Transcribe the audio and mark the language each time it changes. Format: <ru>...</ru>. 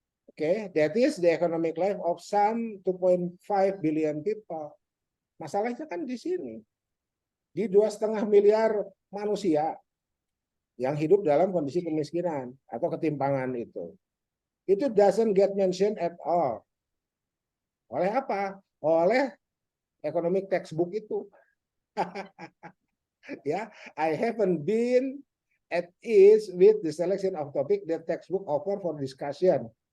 <en>Oke, that is the economic life of some 2.5 billion people.</en> <id>Masalahnya kan di sini, di 2,5 miliar manusia yang hidup dalam kondisi kemiskinan atau ketimpangan itu.</id> <en>Itu doesn't get mentioned at all.</en> <id>Oleh apa? Oleh</id> <en>economic textbook</en> <id>itu.</id> <en>Ya, I haven't been at ease with the selection of topic the textbook offer for discussion.</en>